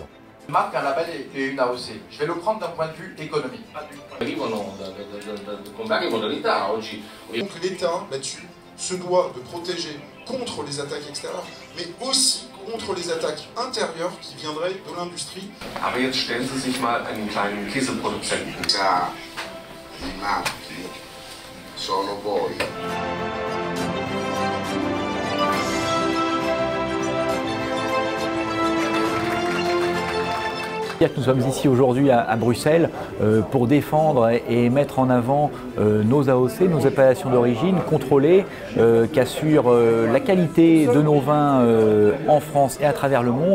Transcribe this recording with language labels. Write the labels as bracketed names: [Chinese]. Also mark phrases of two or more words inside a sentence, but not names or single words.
[French] Une marque, un label et une AOC. Je vais le prendre d'un point de vue économique. Donc l'État, là-dessus, se doit de protéger contre les attaques extérieures, mais aussi contre les attaques intérieures qui viendraient de l'industrie. [German] Aber jetzt stellen Sie sich mal einen kleinen Käseproduzenten. Ja, [Italian] I marchi sono voi. [French] Nous sommes ici aujourd'hui à Bruxelles pour défendre et mettre en avant nos AOC, nos appellations d'origine contrôlées, qui assurent la qualité de nos vins en France et à travers le monde.